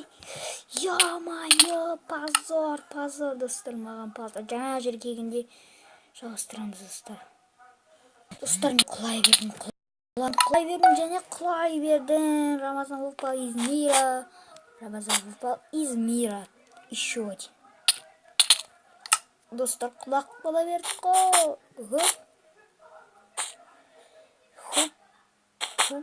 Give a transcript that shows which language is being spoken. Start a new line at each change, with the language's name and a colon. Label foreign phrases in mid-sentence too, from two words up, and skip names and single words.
Russian: Ё-моё, позор,
Kazakh: достар, маған позор. Жаңа жер келгенде жалғастырамыз, достар. Достар, мен құлай бердім.
Russian: Рамазан выпал из мира. Еще один.
Kazakh: Достар, құлақ бола бердік қой. Хоп.